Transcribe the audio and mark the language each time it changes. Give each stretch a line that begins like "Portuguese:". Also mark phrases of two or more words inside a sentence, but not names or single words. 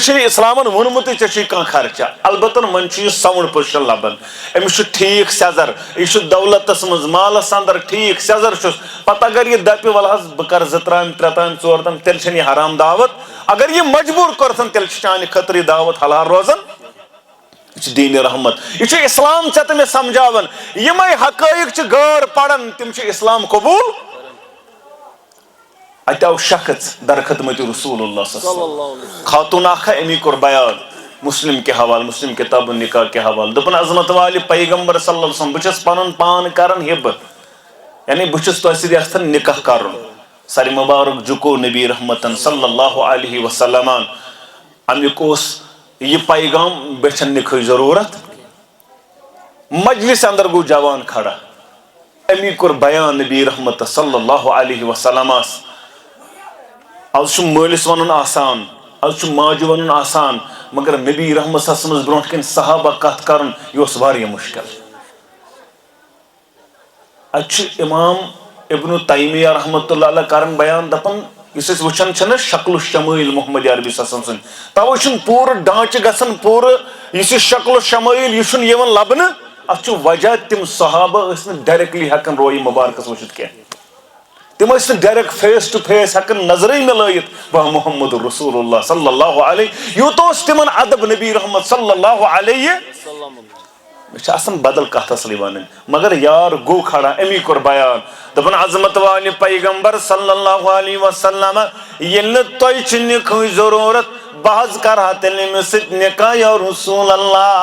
Kashmiri: چھُنہٕ اسلامن ووٚنمُتٕے ژےٚ چھُے کانٛہہ خرچہ البتہ وۄنۍ چھُ یہِ ساوُنٛڈ پُزِشن لبان أمِس چھُ ٹھیٖک سیزر یہِ چھُ دولتس منٛز مالس انٛدر ٹھیٖک سیزر چھُس پتہٕ اگر یہِ دپہِ ول حظ بہٕ کرٕ 2 ترامہِ 3 ترامہِ 4 ترامہِ تیٚلہِ چھنہٕ یہِ حرام دعوت اگر یہِ مجبوٗر کوٚرتن تیٚلہِ چھِ چانہِ خٲطرٕ یہِ دعوت حلال روزان یہ چھُ دیٖنِ رحمت یہ چھُ اسلام ژےٚ تہٕ مےٚ سمجھاوان یِمے حقٲیق چھِ غٲر پران تِم چھِ اسلام قبوٗل اتہِ آو شخص در خدمت
Arabic: رسول اللہ صلی اللہ علیہ وسلم
Kashmiri: خاتون اکھ امی کوٚر بیان مسلم کے حوالہٕ مسلم
Arabic: کتاب النکاح
Kashmiri: کے حوالہٕ دوٚپُن عظمت والہِ پیغمبر
Arabic: صلی اللہ علیہ وسلم
Kashmiri: بہٕ چھَس پنُن پان کران ہِبہٕ یعنی بہٕ چھُس تۄہہِ سۭتۍ یژھان نکاح کرُن سارِ مبارک جُکو نبی رحمتن
Arabic: صلی اللہ علیہ وسلم
Kashmiri: امیُک اوس یہ پیغام بیچھن نکھٕچ ضروٗرت مجلس اندر گوٚو جوان کھڑا امی کوٚر بیان نبی رحمت
Arabic: صلی اللہ علیہ
Kashmiri: وسلمس آز چھُ مٲلِس ونُن آسان آز چھُ ماجہِ ونُن آسان مگر نبی رحمت
Arabic: صلی اللہ علیہ
Kashmiri: وسلمس برونٛٹھ کَنۍ صحابہ کتھ کرُن یہِ اوس واریاہ مُشکل اتہِ چھُ امام ابن تیمیہ
Arabic: رحمتہ اللہ علیہ
Kashmiri: کران بیان دپان یُس أسۍ وٕچھان چھِنہ شکل و شمٲیل محمد عربی
Arabic: صلی اللہ علیہ وسلم
Kashmiri: سٕنٛدۍ توے چھُنہٕ پوٗرٕ ڈانچہٕ گژھان پوٗرٕ یُس یہِ شکل و شمٲیل یہِ چھُنہٕ یِوان لبنہٕ اتھ چھُ وجہ تِم صحابہ ٲسۍ نہٕ ڈایریکٹلی ہٮ۪کان رویہِ مبارکس وٕچھِتھ کینٛہہ تِم ٲسۍ نہٕ ڈایریکٹ
English: face to face
Kashmiri: ہٮ۪کان نظرے مِلٲیِتھ بہٕ
Arabic: محمد رسول اللہ صلی اللہ علیہ
Kashmiri: یوٗتاہ اوس تِمن ادب نبی رحمت
Arabic: صلی اللہ علیہ
Kashmiri: مےٚ چھِ آسان بدل کتھ اصلی ونٕنۍ مگر یار گوٚو کھڑا امی کوٚر بیان دپان عظمت والہِ پیغمبر
Arabic: صلی اللہ علیہ وسلم
Kashmiri: ییٚلہِ نہٕ تۄہہِ چھِ نِکہٕچ ضروٗرت بہٕ حظ کرٕہا تیٚلہِ أمِس سۭتۍ نکاح
Arabic: یا رسول اللہ